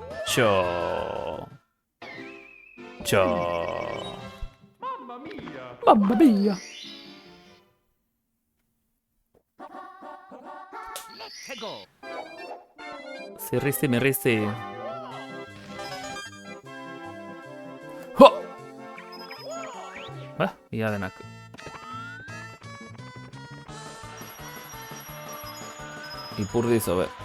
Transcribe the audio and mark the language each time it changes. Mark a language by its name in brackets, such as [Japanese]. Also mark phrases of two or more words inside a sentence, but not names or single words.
[Basque] Txo. Txo. [Italian] Mamma mia! Mamma mia. [English] Let's go! [Basque] Zirrizti mirrizti. Ho! Ia denak. Ipurdiz hobe.